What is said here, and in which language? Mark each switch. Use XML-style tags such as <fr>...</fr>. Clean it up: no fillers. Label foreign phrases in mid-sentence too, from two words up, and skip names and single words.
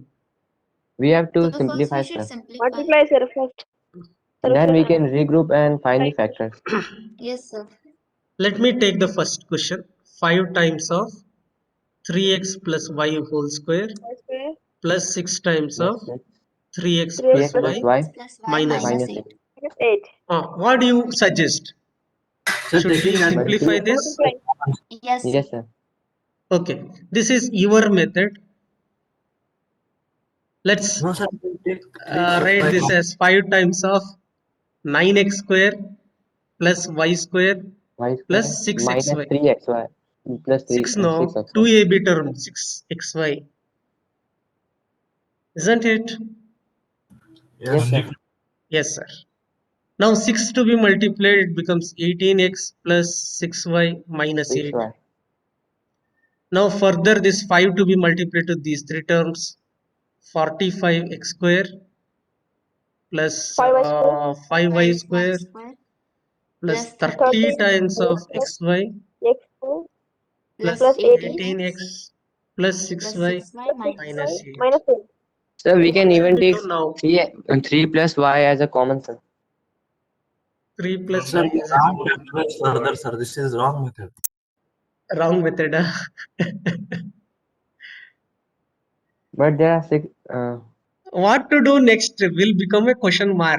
<en>We have to So first we simplify, should sir. simplify. Multiply, sir, first. Sir, Then we sir. can regroup and find the factors. Yes, sir. Let me take the first question. 5 times of 3x plus y whole square Square. plus 6 times Yes, of sir. 3x 3x plus 3x plus y y minus minus 8. 8. minus 8. What do you suggest? Sir, Should we taking as simplify this? Multiply. Yes, sir. Yes, sir. Okay, this is your method. Let's no, sir, we will take 3 plus write y this common. as 5 times of 9x square plus y square Y square plus minus 6xy. 3xy plus 6 3 no, 6xy. 2ab term 6xy. Isn't it? Yes, Yes, sir. Yes, sir. Now 6 to be multiplied, it becomes 18x plus 6y minus 8. 6y. Now further this 5 to be multiplied to these three terms, 45x square plus 5y square 5y 5y square square plus plus 30 30 times of plus xy x square plus plus 18x 18x plus plus 6y 6y plus minus 6y minus 8. 8. minus 8. Sir, we can What even should we take do now? 3 plus y as a common, sir. 3 plus Sir, y we is a can't factorize further, sir. This is wrong method. wrong method. But there are 6. What to do next will become a question mark.</en>